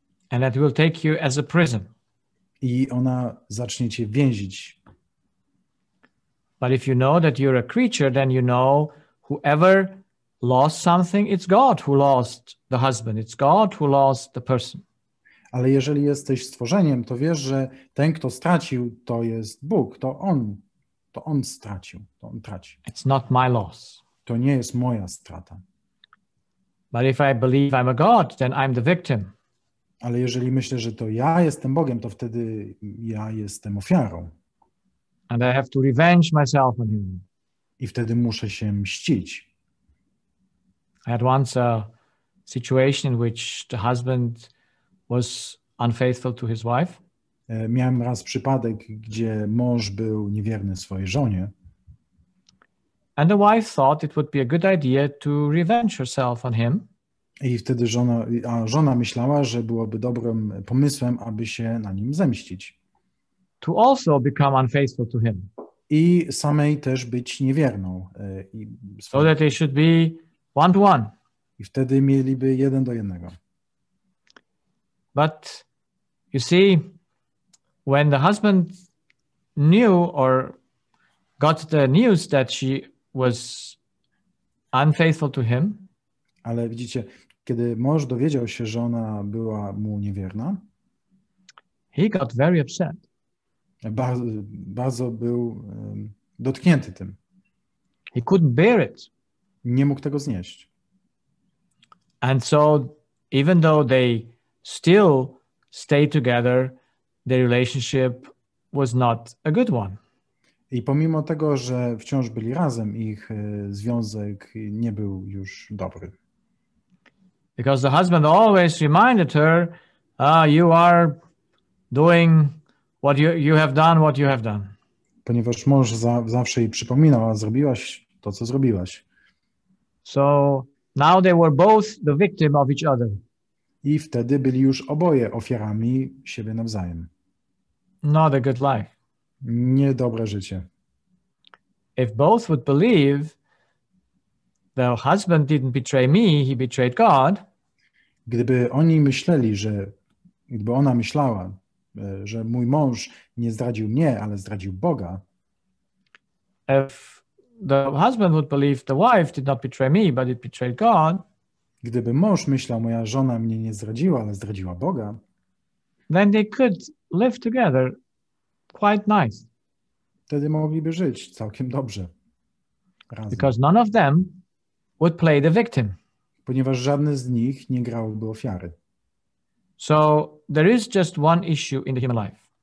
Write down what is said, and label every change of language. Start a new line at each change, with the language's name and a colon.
English: And that will take you as a prison.
Polish: I ona zacznie cię więzić.
English: But if you know that you're a creature, then you know whoever lost something, it's God who lost the husband. It's God who lost the person.
Polish: Ale jeżeli jesteś stworzeniem, to wiesz, że ten, kto stracił, to jest Bóg. To on stracił, to on traci.
English: It's not my loss.
Polish: To nie jest moja strata.
English: But if I believe I'm a God, then I'm the victim.
Polish: Ale jeżeli myślę, że to ja jestem Bogiem, to wtedy ja jestem ofiarą.
English: And I have to revenge myself on him.
Polish: I wtedy muszę się mścić.
English: I had once a situation in which the husband was unfaithful to his wife.
Polish: Miałem raz przypadek, gdzie mąż był niewierny swojej żonie.
English: And the wife thought it would be a good idea to revenge herself on him. I wtedy żona myślała, że byłoby dobrym pomysłem, aby się na nim zemścić. To also become unfaithful to him.
Polish: I samej też być niewierną.
English: So that they should be one to one.
Polish: I wtedy mieliby 1 do 1.
English: But you see, when the husband knew or got the news that she was unfaithful to him,
Polish: ale widzicie, kiedy mąż dowiedział się, że ona była mu niewierna,
English: he got very upset.
Polish: Bardzo był dotknięty tym.
English: He couldn't bear it.
Polish: Nie mógł tego znieść.
English: And so, even though they still stayed together, their relationship was not a good one.
Polish: I pomimo tego, że wciąż byli razem, ich związek nie był już dobry.
English: Because the husband always reminded her, you are doing what you have done, what you have done.
Polish: Ponieważ mąż zawsze jej przypominał, a zrobiłaś to, co zrobiłaś.
English: So now they were both the victim of each other.
Polish: I wtedy byli już oboje ofiarami siebie nawzajem.
English: Not a good life.
Polish: Niedobre życie.
English: If both would believe the husband didn't betray me, he betrayed God.
Polish: Gdyby oni myśleli, gdyby ona myślała, że mój mąż nie zdradził mnie, ale zdradził Boga.
English: If the husband would believe the wife did not betray me, but it betrayed God.
Polish: Gdyby mąż myślał, moja żona mnie nie zdradziła, ale zdradziła Boga.
English: Then they could live together quite nice.
Polish: Wtedy mogliby żyć całkiem dobrze. Razem.
English: Because none of them would play the victim.
Polish: Ponieważ żadny z nich nie grałby ofiary.
English: So there is just one issue in the human life.